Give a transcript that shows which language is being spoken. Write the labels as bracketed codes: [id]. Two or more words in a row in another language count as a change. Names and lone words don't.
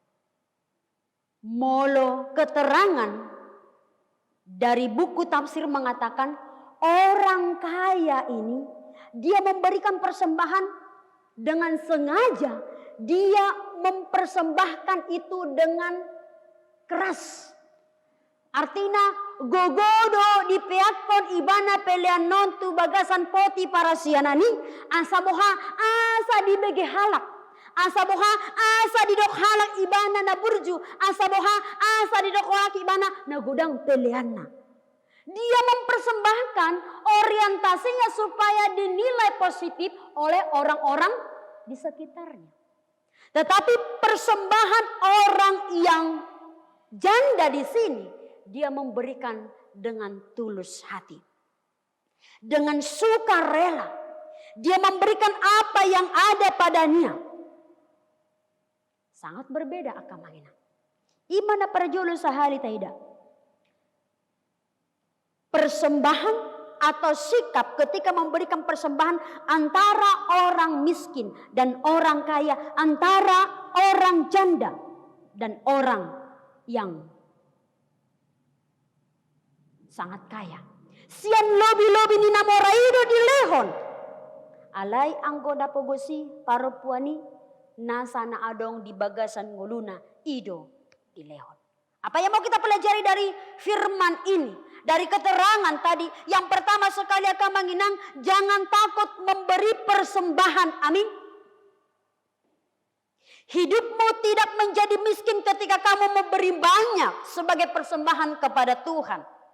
[id] Molo keterangan dari buku tafsir mengatakan orang kaya ini dia memberikan persembahan dengan sengaja, dia mempersembahkan itu dengan keras. [bbc] Artinya gogodo dipeakon ibana pelean nontu bagasan poti para sianani asaboha asa dibege halak. Asaboha asa didok halak ibana na burju. Asaboha asa didok halak ibana na gudang peleanna. [id] Dia mempersembahkan orientasinya supaya dinilai positif oleh orang-orang di sekitarnya. Tetapi persembahan orang yang janda di sini dia memberikan dengan tulus hati. Dengan sukarela. Dia memberikan apa yang ada padanya. Sangat berbeda akan mangina. [bbc] Imana perjolo sahali taida. [id] Persembahan atau sikap ketika memberikan persembahan antara orang miskin dan orang kaya, antara orang janda dan orang yang sangat kaya. [bbc] Sian lobi-lobi ni namoraido di lehon. Alai anggoda pogosi paropuani nasa na adong di bagasan nguluna ido di lehon. [id] Apa yang mau kita pelajari dari firman ini? Dari keterangan tadi. Yang pertama sekali akan menginang. Jangan takut memberi persembahan. Amin. Hidupmu tidak menjadi miskin ketika kamu memberi banyak sebagai persembahan kepada Tuhan.